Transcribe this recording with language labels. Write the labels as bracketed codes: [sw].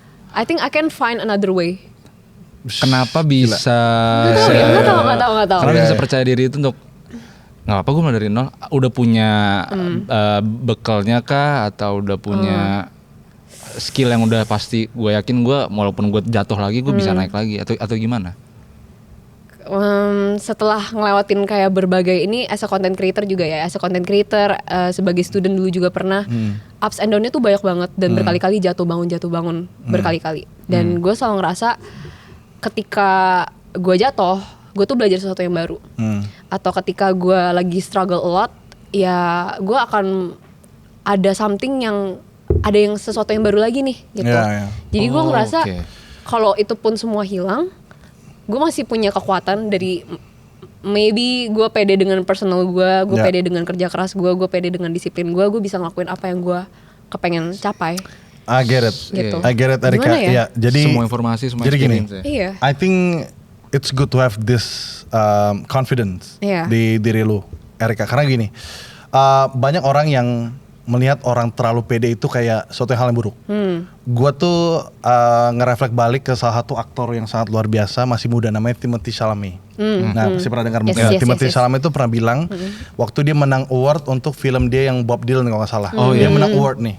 [en] I think I can find another way. [id] Kenapa bisa? Nggak tahu. Karena bisa percaya diri itu untuk nggak apa gue mulai dari nol. Udah punya bekalnya kah atau udah punya skill yang udah pasti gue yakin gue walaupun gue jatuh lagi gue bisa naik lagi atau gimana? Setelah ngelewatin kayak berbagai ini [en] as a content creator [id] juga ya, as a content creator sebagai student dulu juga pernah [en] ups and down- [id] nya tuh banyak banget dan berkali-kali jatuh bangun berkali-kali dan gue selalu ngerasa ketika gue jatuh gue tuh belajar sesuatu yang baru atau ketika gue lagi [en] struggle a lot [id] ya gue akan ada [en] something [id] yang ada yang sesuatu yang baru lagi nih gitu. Jadi gue ngerasa kalau itu pun semua hilang gue masih punya kekuatan dari maybe gue pede dengan personal gue pede dengan kerja keras gue pede dengan disiplin gue bisa ngelakuin apa yang gue kepengen capai. [en] I get it, [id] gitu. [en] I get it Erika. [id] Ya, jadi semua informasi, semua jadi gini, iya. [en] I think it's good to have this confidence [id] di diri lu, [en] Erika. [id] Karena gini, banyak orang yang melihat orang terlalu pede itu kayak suatu hal yang buruk. Gua tuh ngereflek balik ke salah satu aktor yang sangat luar biasa, masih muda, namanya Timothée Chalamet. Nah, pasti pernah dengar mungkin. Timothée Chalamet itu pernah bilang waktu dia menang award untuk film dia yang Bob Dylan kalau nggak salah. Dia menang award nih.